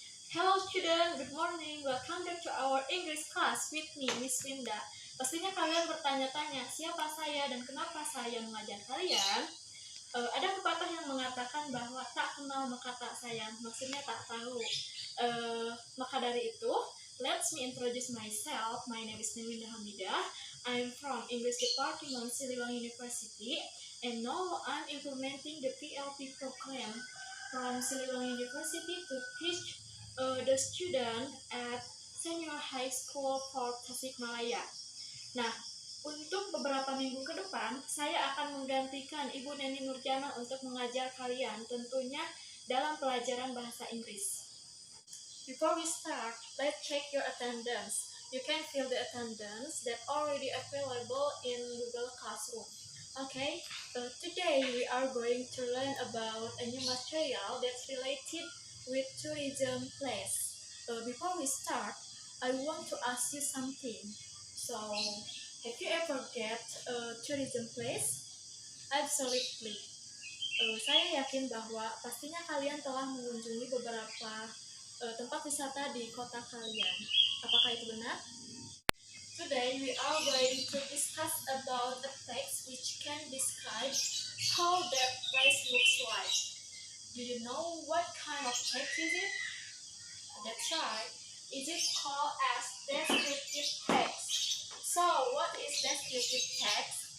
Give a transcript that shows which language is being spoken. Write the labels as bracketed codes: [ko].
[en] Hello student, good morning. Welcome back to our English class with me, Miss Winda. [id] Pastinya kalian bertanya-tanya, siapa saya dan kenapa saya mengajar kalian? Ada pepatah yang mengatakan bahwa tak kenal maka tak sayang, maksudnya tak tahu. Maka dari itu, [en] let me introduce myself. My name is Winda Hamidah. I'm from English Department, Siliwangi University, and now I'm implementing the PLP program from Siliwangi University to teach the student at Senior High School for Tasikmalaya. [id] Nah, untuk beberapa minggu ke depan, saya akan menggantikan Ibu Neni Nurjana untuk mengajar kalian, tentunya dalam pelajaran bahasa Inggris. [en] Before we start, let's check your attendance. You can fill the attendance that already available in Google Classroom. Okay, today we are going to learn about a new material that's related with tourism place. Before we start, I want to ask you something. So, have you ever get a tourism place? Absolutely. [id] Saya yakin bahwa pastinya kalian telah mengunjungi beberapa tempat wisata di kota kalian. Apakah itu benar? [en] Today we are going to discuss about a text which can describe how that place looks like. Do you know what kind of text is it? That's right. It is called as descriptive text. So what is descriptive text?